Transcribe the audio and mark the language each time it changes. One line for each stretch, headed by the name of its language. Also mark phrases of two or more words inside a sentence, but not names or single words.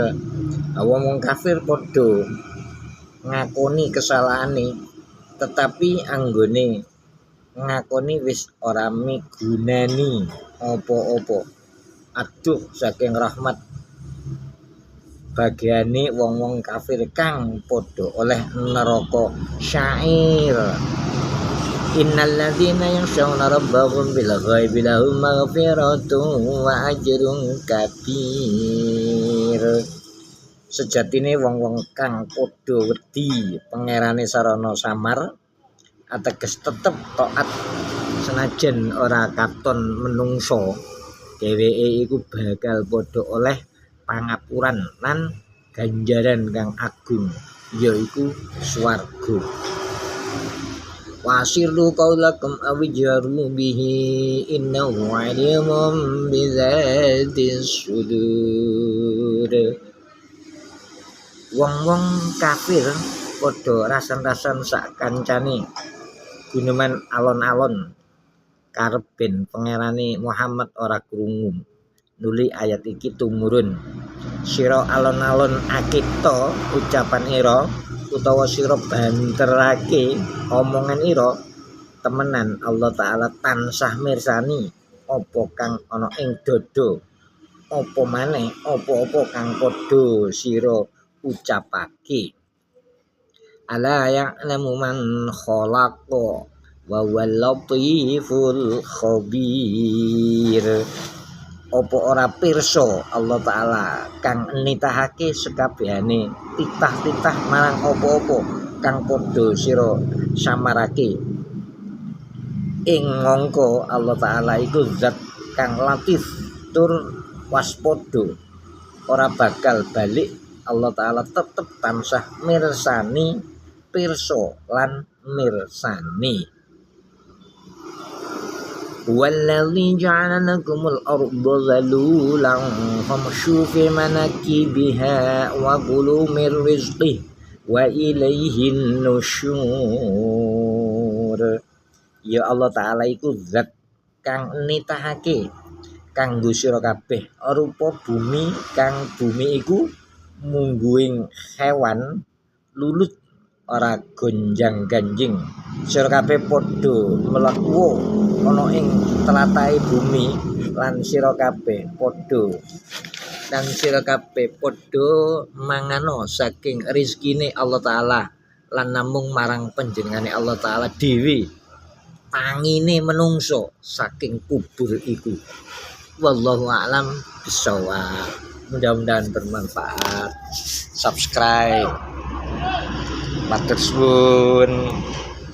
Javanese: Wong kafir padha ngakoni kesalahane, tetapi anggone ngakoni wis ora migunani apa-apa. Aduh saking rahmat bagiane wong-wong kafir kang padha oleh neraka syair.
Arabic: إن الذين يخشون ربهم بالغيب لهم مغفرة وأجر كبير.
Javanese: Sejatine wong-wong kang padha wedi pangerane sarana samar ateges tetep taat senajan ora katon menungso, dheweke iku bakal padha oleh pangapuran lan ganjaran kang agung, yaiku swarga.
Arabic: وأسروا قولكم أو اجهروا به إنه عليم بذات الصدور.
Javanese: Wong-wong kafir padha rasan-rasan sak kancane guneman alon-alon karep ben pangerane Muhammad ora krungu. Nuli ayat iki tumurun, sira alon-alon akita ucapan ira utawa sira banterake omongan ira, temenan Allah Ta'ala tansah mirsani apa kang ana ing dada, apa maneh apa-apa kang padha sira ucapake.
Arabic: ألا يعلم من خلق وهو اللطيف الخبير.
Javanese: Apa ora pirsa Allah Ta'ala kang nitahake sekabehane titah-titah marang apa-apa kang padha sira samarake. Ing mangka Allah Ta'ala iku zat kang latif tur waspada, ora bakal balik. Allah Ta'ala tetep tansah mirsani, pirsa lan mirsani.
Arabic: هو الذي جعل لكم الأرض ذلولا فامشوا في مناكبها وكلوا من رزقه وإليه النشور.
Javanese: Ya Allah Ta'ala iku zat kang nitahake kanggo sira kabeh arupa bumi, kang bumi iku mungguing hewan lulut ora gonjang-ganjing. Sira kabeh padha mlebu ana ing tlatahé bumi lan sira kabeh padha mangano saking rezekine Allah Ta'ala lan namung marang panjenengane Allah Ta'ala dhewe tangine menungso saking kubur iku.
Arabic: والله أعلم بالصواب.
Indonesian: Mudah-mudahan bermanfaat. Subscribe.
Javanese: Matur suwun.